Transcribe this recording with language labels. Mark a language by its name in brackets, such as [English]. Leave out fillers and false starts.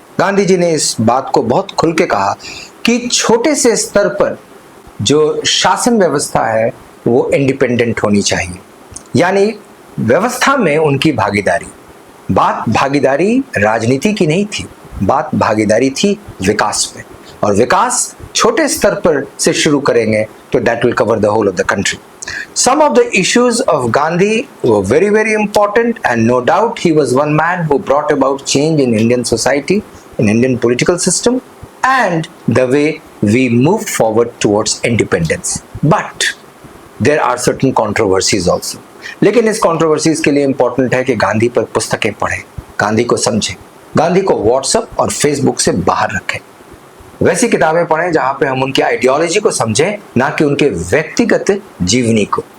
[Hindi] गांधी जी ने इस बात को बहुत खुल के कहा कि छोटे से स्तर पर जो शासन व्यवस्था है वो इंडिपेंडेंट होनी चाहिए, यानी व्यवस्था में उनकी भागीदारी। बात भागीदारी राजनीति की नहीं थी, बात भागीदारी थी विकास में, और विकास छोटे स्तर पर से शुरू करेंगे तो [English] That will cover the whole of the country. Some of the issues of Gandhi were very, very important, and no doubt he was one man who brought about change in Indian society, in Indian political system, and the way we move forward towards independence. But there are certain controversies also. [Hindi] लेकिन इस controversies के लिए important है कि गांधी पर पुस्तकें पढ़ें, गांधी को समझें, गांधी को व्हाट्सएप और फेसबुक से बाहर रखें। वैसी किताबें पढ़ें जहां पे हम उनकी आइडियोलॉजी को समझें, ना कि उनके व्यक्तिगत जीवनी को।